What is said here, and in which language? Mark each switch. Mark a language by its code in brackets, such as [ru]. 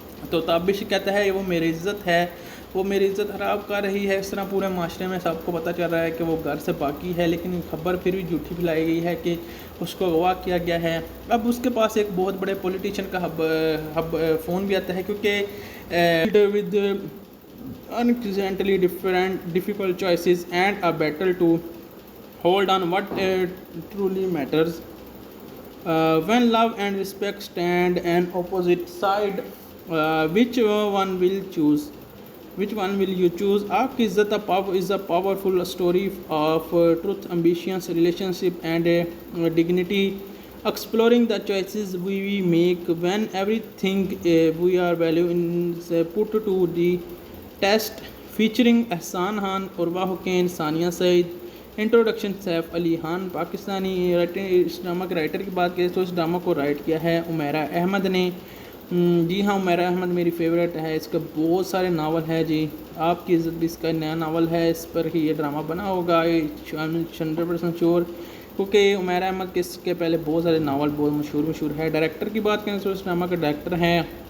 [ur] تو تابش کہتا ہے وہ میری عزت ہے، وہ میری عزت خراب کر رہی ہے۔ اس طرح پورے معاشرے میں سب کو پتہ چل رہا ہے کہ وہ گھر سے باقی ہے، لیکن خبر پھر بھی جھوٹی پھیلائی گئی ہے کہ اس کو اغوا کیا گیا ہے۔ اب اس کے پاس ایک بہت بڑے پولیٹیشین کا فون بھی آتا ہے کیونکہ [en] with unexpectedly difficult choices and a battle to hold on what truly matters. When love and respect stand on opposite side, which one will you choose? Aapki Izzat is a powerful story of truth, ambition, relationship and dignity, exploring the choices we make when everything we are value is put to the test. Featuring [ur] Ehsan Khan, Urwa Hussain, Sania Saeed. Introduction Saif Ali Khan Pakistani. اس drama کے writer کی بات کریں تو اس drama کو right کیا ہے عمیرہ احمد نے۔ جی ہاں، عمیرہ احمد میری فیوریٹ ہے، اس کا بہت سارے ناول ہے جی۔ آپ کی عزت بھی اس کا نیا ناول ہے، اس پر ہی یہ ڈرامہ بنا ہوگا، 100% شور، کیونکہ عمیرہ احمد کے اس کے پہلے بہت سارے ناول بہت مشہور ہے۔ ڈائریکٹر کی بات کریں تو اس ڈرامہ کے ڈائریکٹر ہیں